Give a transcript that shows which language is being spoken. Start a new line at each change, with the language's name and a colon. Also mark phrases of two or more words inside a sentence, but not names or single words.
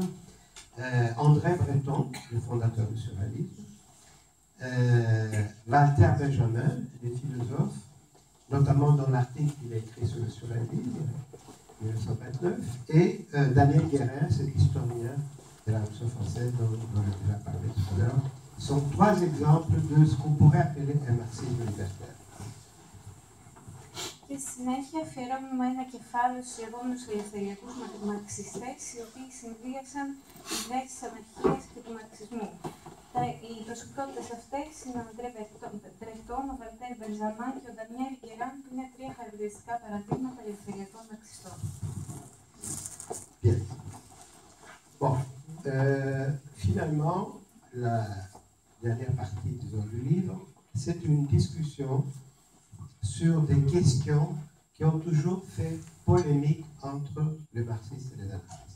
French: André Breton, le fondateur du surréalisme, Walter Benjamin, des philosophes, notamment dans l'article qu'il a écrit sur le surréalisme, 1929, et Daniel Guérin, cet historien de la Révolution française dont j'ai déjà parlé tout à l'heure, sont trois exemples de ce qu'on pourrait appeler un marxisme libertaire.
Greek: Και στη συνέχεια αφιερώνουμε ένα κεφάλαιο στους λεγόμενους ελευθεριακούς μαρξιστές, οι οποίοι συνδύασαν ιδέες της αναρχίας και του μαρξισμού. Οι προσωπικότητες αυτές είναι ο Αντρέ Μπρετόν, ο Βαλτέρ Μπενζαμάν και ο Ντανιέλ Γκεράν, που είναι τρία χαρακτηριστικά παραδείγματα ελευθεριακών μαρξιστών.
French: Bien. Bon, finalement, la dernière partie du livre, c'est une discussion sur des questions qui ont toujours fait polémique entre les marxistes et les anarchistes.